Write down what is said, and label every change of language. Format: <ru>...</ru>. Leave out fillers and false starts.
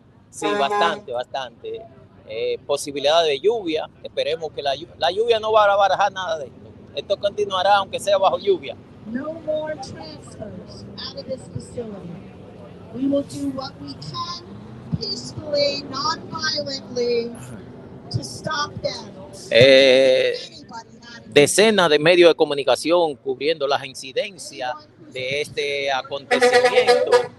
<es>Sí, bastante. Posibilidad de lluvia. Esperemos que la lluvia no va a barajar nada de esto. Esto continuará aunque sea bajo lluvia.</es> <en>No more transfers out of this facility. We will do what we can peacefully, non-violently, to stop them.</en> <es>Decenas de medios de comunicación cubriendo las incidencias de este acontecimiento.</es>